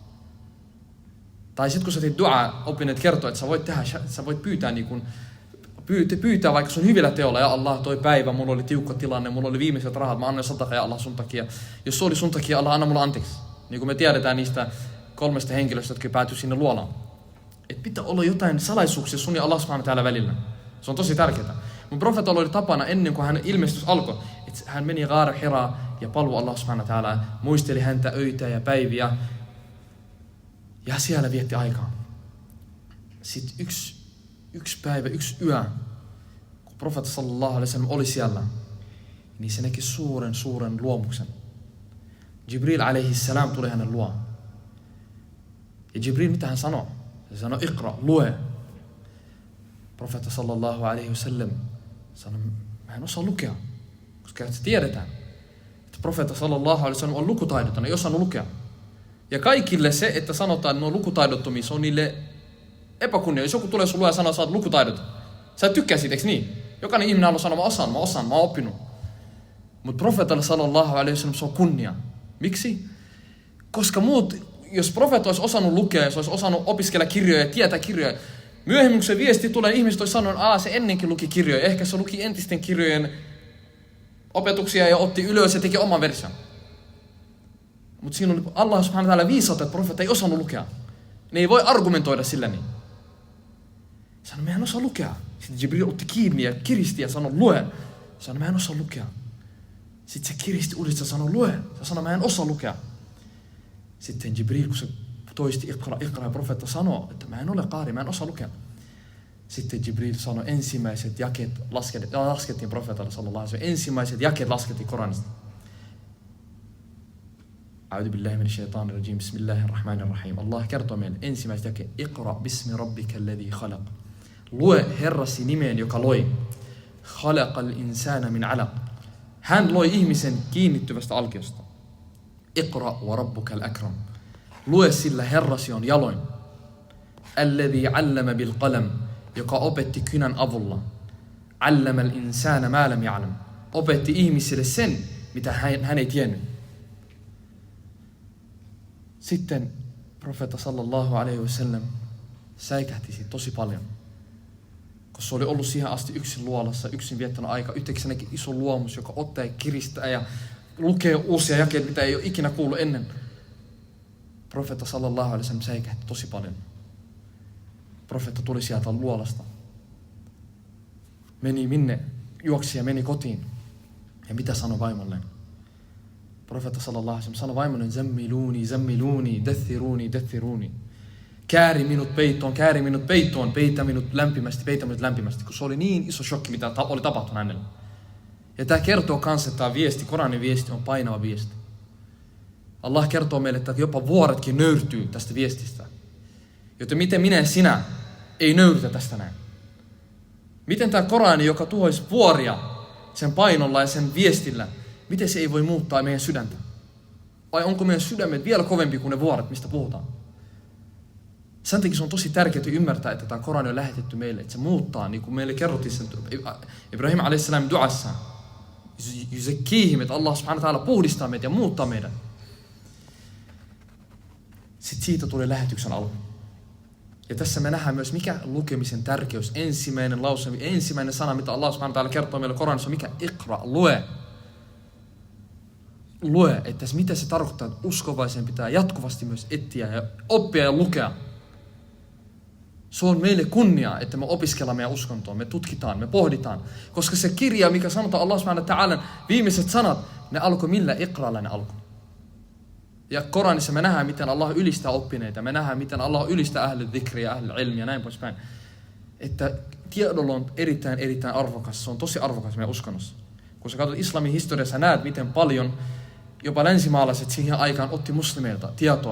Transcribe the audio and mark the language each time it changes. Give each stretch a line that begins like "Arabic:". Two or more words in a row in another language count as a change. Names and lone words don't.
Finnish: Tai sitten kun sä teet duaa, oppineet kertoo, että sä voit pyytää niin kun, pyytää vaikka sun hyvillä teolla, ja Allah, toi päivä, mulla oli tiukka tilanne, mulla oli viimeiset rahat, mä annoin sadaka ja Allah sun takia. Jos se oli sun takia, Allah, anna mulla anteeksi. Niin kuin me tiedetään niistä 3 henkilöstä, jotka päätyi sinne luolaan. Että pitää olla jotain salaisuuksia sun ja
Arabic: الله سبحانه
Finnish: täällä välillä. Se on tosi tärkeää. Mun profeetalla oli tapana ennen kuin hänen ilmestys alkoi, että hän meni Ghaar Hira ja palui
Arabic: الله سبحانه
Finnish: täällä, muisteli häntä öitä ja päiviä. Ja siellä vietti aikaa. Sitten yksi päivä, yksi yö, kun profeetta
Arabic: صلى الله عليه وسلم
Finnish: oli siellä, niin se näki suuren luomuksen. Jibril
Arabic: عليه السلام
Finnish: tuli hänen luo. Ja Jibril, mitä hän sanoi? Se sanoi, Iqra, lue. Profeetta
Arabic: صلى الله عليه وسلم
Finnish: sanoi, mä en osaa lukea. Koska se tiedetään, että profeetta
Arabic: صلى الله عليه وسلم
Finnish: on lukutaidoton, ei osannut lukea. Ja kaikille se, että sanotaan, että ne on lukutaidottomia, se on niille epäkunnia. Jos joku tulee sun luo ja sanoo, että sä oot lukutaidoton. Sä et tykkää siitä, eikö niin? Jokainen ihminen haluaa sanoa, mä osaan, mä oon oppinut. Mutta profeetalle
Arabic: صلى الله عليه وسلم
Finnish: se on kunnia. Miksi? Koska jos profeetta olisi osannut lukea, jos olisi osannut opiskella kirjoja ja tietää kirjoja, myöhemmin kun se viesti tulee, ihmiset olisi sanonut, että se ennenkin luki kirjoja. Ehkä se luki entisten kirjojen opetuksia ja otti ylös ja teki oman version. Mutta siinä on
Arabic: الله سبحانه وتعالى
Finnish: viisautta, että profeetta ei osannut lukea. Ne ei voi argumentoida sillä niin. Sanoi, mä en osaa lukea. Sitten Jibril otti kiinni ja kiristi ja sanoi, lue. Sanoi, mä en osaa lukea. Sitten se kiristi uudestaan ja sanoi, lue. Se sanoi, mä en osaa lukea. Sitten Jibril, kun se toisti Iqra ja profeetta sanoi, että mä en ole qaari, mä en osaa lukea. Sitten Jibril sanoi, ensimmäiset jakeet laskettiin profeetalle
Arabic: صلى الله عليه وسلم.
Finnish: Ensimmäiset jakeet laskettiin Koranista.
Arabic: أعوذ بالله من الشيطان الرجيم. بسم الله الرحمن الرحيم.
Finnish: Allah kertoo meille ensimmäiset jakeet.
Arabic: اقرأ باسم ربك الذي خلق.
Finnish: Lue Herrasi nimeen, joka loi.
Arabic: خلق الإنسان من علق.
Finnish: Hän loi ihmisen kiinnittyvästä alkiosta.
Arabic: اقرأ وربك الأكرم.
Finnish: Lue sillä Herrasi on jaloin.
Arabic: الذي علم بالقلم.
Finnish: Joka opetti kynän avulla.
Arabic: علم الإنسان ما لم يعلم.
Finnish: Opetti ihmisille sen, mitä hän ei tiennyt. Sitten profeetta
Arabic: صلى الله عليه وسلم
Finnish: säikähti siitä tosi paljon. Koska se oli ollut siihen asti yksin luolassa, yksin viettänyt aika. Yhtäkkiä näki iso luomus, joka ottaa ja kiristää ja lukee uusia jakeita, mitä ei ole ikinä kuullut ennen. Profeetta
Arabic: صلى الله عليه وسلم
Finnish: säikähti tosi paljon. Profeetta tuli sieltä luolasta. Juoksi ja meni kotiin. Ja mitä sanoi vaimolleen? Profeetta
Arabic: صلى الله عليه وسلم
Finnish: sanoi vaimolleen,
Arabic: زملوني، دثروني.
Finnish: Kääri minut peittoon, peitä minut lämpimästi, kun se oli niin iso shokki, mitä oli tapahtunut hänelle. Ja tämä kertoo kanssa, että tämä viesti, Koranin viesti on painava viesti. Allah kertoo meille, että jopa vuoretkin nöyrtyy tästä viestistä. Joten miten minä ja sinä ei nöyritä tästä näin? Miten tämä Korani, joka tuhoisi vuoria sen painolla ja sen viestillä, miten se ei voi muuttaa meidän sydäntä? Vai onko meidän sydämet vielä kovempi kuin ne vuoret, mistä puhutaan? Sen takia se on tosi tärkeää ymmärtää, että tämä Korani on lähetetty meille, että se muuttaa, niin kuin meille kerrottiin sen Ibrahim a.s. duassa. Yuzakkihim, että
Arabic: الله سبحانه وتعالى
Finnish: puhdistaa meitä ja muuttaa meidän. Sitten siitä tulee lähetyksen alku. Ja tässä me nähdään myös, mikä lukemisen tärkeys. Ensimmäinen lause, ensimmäinen sana, mitä
Arabic: الله سبحانه وتعالى
Finnish: kertoo meille Koranissa, on mikä? Iqra, lue. Lue, että mitä se tarkoittaa, että uskovaisen pitää jatkuvasti myös etsiä ja oppia ja lukea. Se on meille kunnia, että me opiskellaan meidän uskontoa, me tutkitaan, me pohditaan. Koska se kirja, mikä sanotaan
Arabic: الله سبحانه وتعالى,
Finnish: viimeiset sanat, ne alkoi millä? Iqralla ne alkoi. Ja Koranissa me nähdään, miten Allah ylistää oppineita, me nähdään, miten Allah ylistää
Arabic: أهل الذكر
Finnish: ja
Arabic: أهل العلم
Finnish: ja näin poispäin. että tiedolla on erittäin arvokas. Se on tosi arvokas meidän uskonnossa. Kun sä katsot islamin historiassa, näet miten paljon jopa länsimaalaiset siihen aikaan otti muslimeilta tietoa.